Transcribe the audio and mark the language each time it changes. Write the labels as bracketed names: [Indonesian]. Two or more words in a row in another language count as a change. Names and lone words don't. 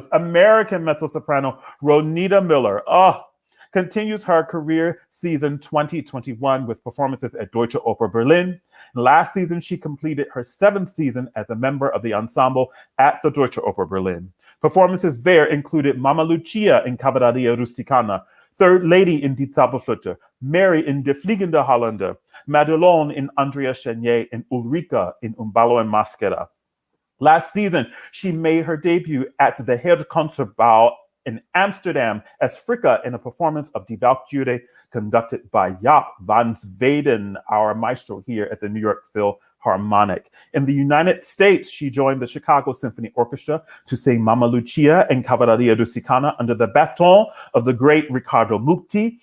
[English] American mezzo-soprano Ronita Miller. Continues her career season 2021 with performances at Deutsche Oper Berlin. Last season, she completed her 7th season as a member of the ensemble at the Deutsche Oper Berlin. Performances there included Mama Lucia in Cavalleria Rusticana, Third Lady in Die Zauberflöte, Mary in Der Fliegende Holländer, Madelon in Andrea Chenier, and Ulrika in Un ballo en maschera. Last season, she made her debut at the Herconcertbouw in Amsterdam as Fricka in a performance of Die Walküre conducted by Jaap van Zweden, our maestro here at the New York Philharmonic. In the United States, she joined the Chicago Symphony Orchestra to sing Mamma Lucia and Cavalleria Rusicana under the baton of the great Riccardo Muti.